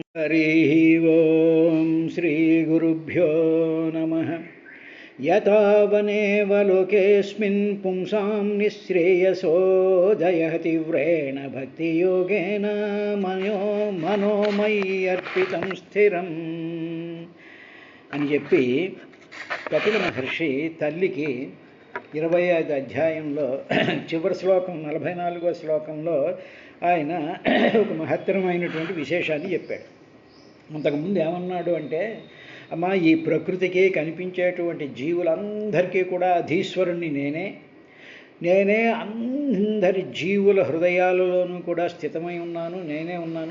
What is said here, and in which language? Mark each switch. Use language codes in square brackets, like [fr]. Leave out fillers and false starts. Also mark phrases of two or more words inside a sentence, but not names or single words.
[sa] हरिः ओं श्रीगुरुभ्यो नमः। यथा वनेव लोकेऽस्मिन् पुंसां निःश्रेयसोदयः तीव्रेण भक्तियोगेन मनोमयि अर्पितं [te] స్థిరం అని చెప్పి కపిల మహర్షి తల్లికి 25వ అధ్యాయంలో చివరి శ్లోకం 44వ శ్లోకంలో ఆయన ఒక మహత్తరమైనటువంటి విశేషాన్ని చెప్పాడు. అంతకుముందు ఏమన్నాడు అంటే, అమ్మ, ఈ ప్రకృతికి కనిపించేటువంటి జీవులందరికీ కూడా అధీశ్వరుణ్ణి నేనే అందరి జీవుల హృదయాలలోనూ కూడా స్థితమై ఉన్నాను, నేనే ఉన్నాను.